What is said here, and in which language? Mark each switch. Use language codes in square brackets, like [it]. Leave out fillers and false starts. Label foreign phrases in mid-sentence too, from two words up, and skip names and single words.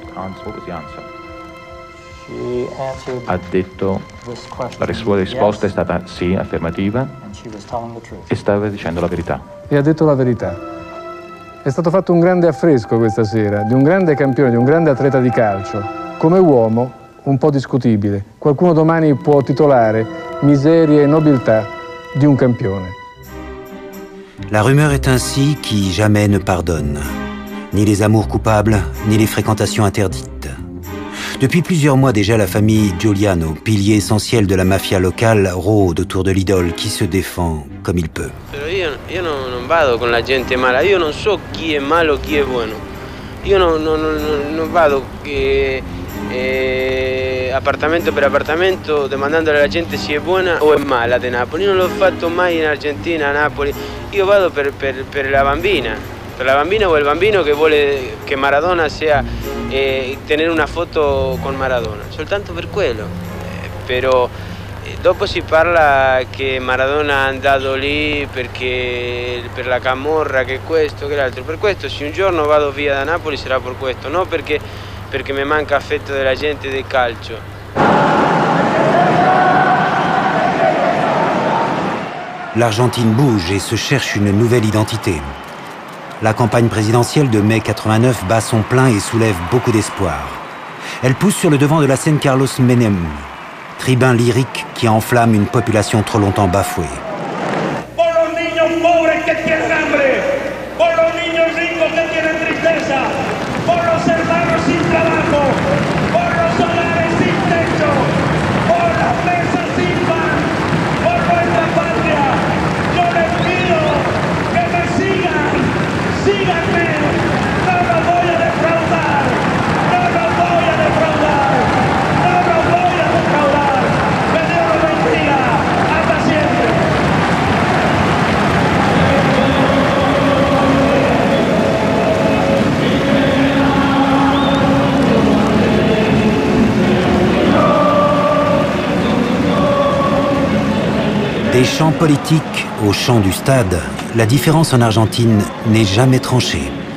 [it] Ha detto, la sua risposta è stata sì, affermativa, e stava dicendo la verità. E ha detto la verità. È stato fatto un grande affresco questa sera, di un grande campione, di un grande atleta di calcio. Come uomo, un po' discutibile. Qualcuno domani può titolare Miserie e nobiltà di un campione. [fr] La rumeur est ainsi qui jamais ne pardonne. Ni les amours coupables, ni les fréquentations interdites. Depuis plusieurs mois déjà, la famille Giuliano, pilier essentiel de la mafia locale, rôde autour de l'idole qui se défend comme il peut. [it] Io non vado con la gente mala, io non so chi è malo, chi è buono. Io non vado appartamento per appartamento domandando alla gente se è buona o è mala di Napoli. Io non l'ho fatto mai in Argentina, a Napoli. Io vado per la bambina. Per la bambina o il bambino che vuole che Maradona sia tenere una foto con Maradona, soltanto per quello. Però dopo si parla che Maradona è andato lì perché per la camorra, che questo, che l'altro. Per questo se un giorno vado via da Napoli sarà per questo, non perché mi manca affetto della gente del calcio. [fr] L'Argentine bouge et se cherche une nouvelle identité. La campagne présidentielle de mai 89 bat son plein et soulève beaucoup d'espoir. Elle pousse sur le devant de la scène Carlos Menem, tribun lyrique qui enflamme une population trop longtemps bafouée. [es] Por los niños pobres que tienen hambre, por los niños ricos que tienen tristeza, por los hermanos sin trabajo, por los solares sin techo, por las mesas sin pan, por nuestra patria. Yo les pido que me sigan, síganme, no los voy a defraudar, no los voy a defraudar, no los voy a defraudar. Que Dios los bendiga, hasta siempre. [fr] Des champs politiques aux champs du stade, la différence en Argentine n'est jamais tranchée.